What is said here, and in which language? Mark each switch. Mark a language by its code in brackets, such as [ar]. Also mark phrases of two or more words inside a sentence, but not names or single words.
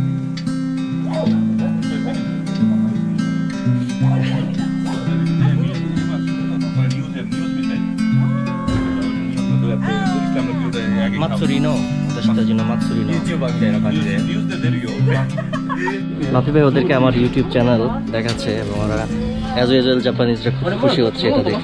[ja] Matsurino 私たちのMatsurino YouTuber みたいな感じでニュースで出るよ [bn] বাপি ভাই ওদেরকে আমার ইউটিউব চ্যানেল দেখাচ্ছে এবং ওরা [en] as usual [bn] জাপানিজরা খুব খুশি হচ্ছে এটা দেখে